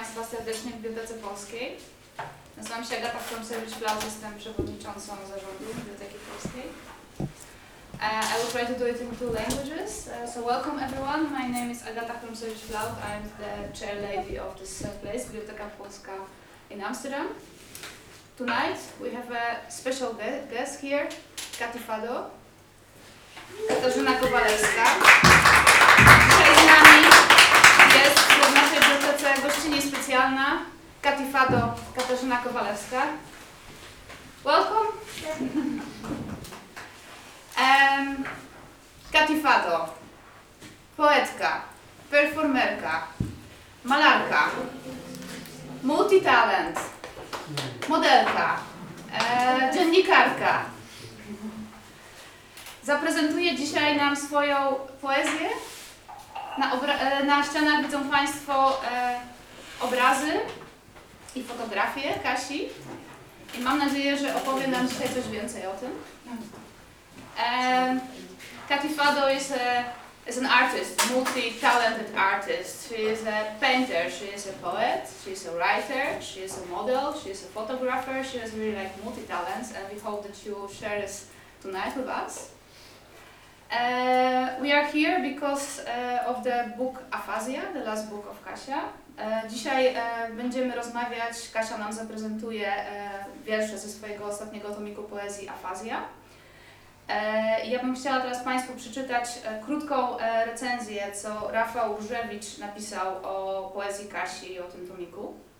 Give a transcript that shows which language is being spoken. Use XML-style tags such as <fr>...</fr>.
<pl>serdecznie w Bibliotece Polskiej. Nazywam się Agata Frumsewicz-Blaz, jestem przewodniczącą zarządu Biblioteki Polskiej.</pl> <en>I will try to do it in two languages. So welcome everyone. My name is Agata Frumsewicz-Blaz. I'm the chair lady of this place, Biblioteka Polska in Amsterdam. Tonight we have a special guest here, Kati Fado. Katarzyna Kowalewska.</en> <pl>Dzisiaj z nami jest w naszej bibliotece gościnie specjalna Kati Fado, Katarzyna Kowalewska.</pl> <en>Welcome!</en> <pl>Kati Fado, poetka, performerka, malarka, multitalent, modelka, dziennikarka. Zaprezentuje dzisiaj nam swoją poezję. Na ścianach widzą Państwo obrazy i fotografie Kasi. I mam nadzieję, że opowie nam dzisiaj coś więcej o tym.</pl> <en>Kati Fado is an artist, multi-talented artist. She is a painter, she is a poet, she is a writer, she is a model, she is a photographer. She has really like multi-talents and we hope that you share this tonight with us. We are here because of the book Aphasia, the last book of Kasia.</en> <pl>Dzisiaj będziemy rozmawiać, Kasia nam zaprezentuje wiersze ze swojego ostatniego tomiku poezji Aphasia. Ja bym chciała teraz Państwu przeczytać krótką recenzję, co Rafał Różewicz napisał o poezji Kasi i o tym tomiku.</pl>